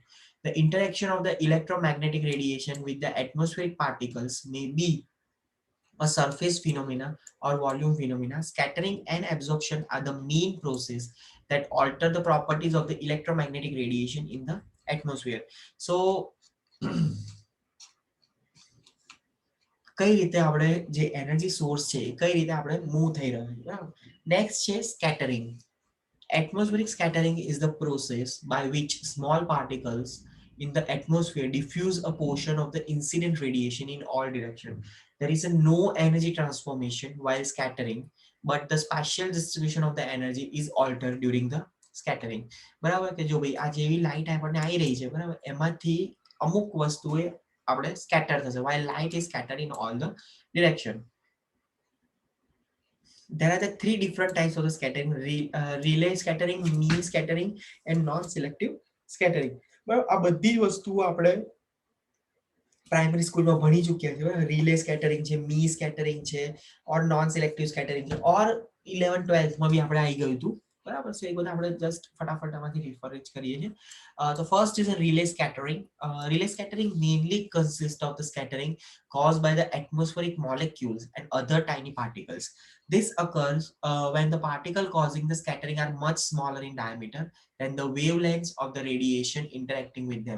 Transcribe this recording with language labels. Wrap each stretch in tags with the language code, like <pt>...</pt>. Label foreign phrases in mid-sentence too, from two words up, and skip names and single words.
<en>The interaction of the electromagnetic radiation with the atmospheric particles may be a surface phenomena or volume phenomena. Scattering and absorption are the main process that alter the properties of the electromagnetic radiation in the atmosphere.</en> <gu>So કઈ રીતે આપણે જે</gu> <en>energy source</en> <gu>છે એ કઈ રીતે આપણે મૂવ થઈ રહ્યો છે બરાબર નેક્સ્ટ છે સ્કેટરિંગ.</gu> <en>Atmospheric scattering is the process by which small particles in the atmosphere diffuse a portion of the incident radiation in all directions. There is a no energy transformation while scattering, but the spatial distribution of the energy is altered during the scattering.</en> <gu>બરાબર કે જો ભાઈ આ જેવી લાઇટ આપણને આવી રહી છે બરાબર એમાંથી અમુક વસ્તુએ આપણે સ્કેટર થશે</gu> <en>while light is scattered in all the direction. There are the three different types of the scattering: relay scattering, mean scattering, and non-selective scattering.</en> <gu>બરાબર આ બધી જ વસ્તુઓ આપણે</gu> <en>primary schoolમાં</en> <gu>ભણી ચૂક્યા છે.</gu> <en>relay scattering</en> <gu>છે,</gu> <en>mie scattering</en> <gu>છે,</gu> <en>or non selective scattering</en> <gu>છે, ઓર 11 12માં બી આપણે આવી ગયું હતું બરાબર. સો એ બધા આપણે જસ્ટ ફટાફટ આમાંથી રિફર જ કરીએ છીએ.</gu> <en>The first is a relay scattering. Relay scattering mainly consists of the scattering caused by the atmospheric molecules and other tiny particles. This occurs when the particle causing the scattering are much smaller in diameter than the wavelengths of the radiation interacting with them.</en>